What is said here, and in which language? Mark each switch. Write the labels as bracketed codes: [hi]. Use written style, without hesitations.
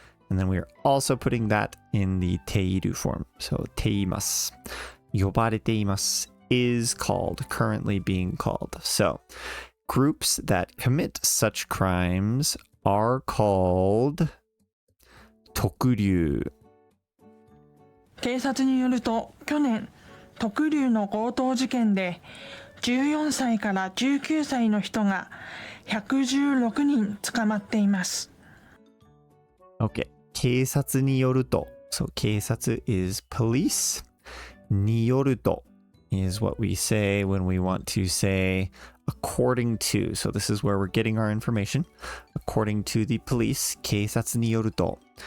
[en] And then we are also putting that in the ている form. So ています. 呼ばれています is called, currently being called. So groups that commit such crimes are called 特留. [ja] 警察によると、去年、特留の強盗事件で14歳から19歳の人が116人捕まっています。 [en] Okay. 警察によると. So 警察 is police. によると is what we say when we want to say according to. So this is where we're getting our information. According to the police, 警察によると。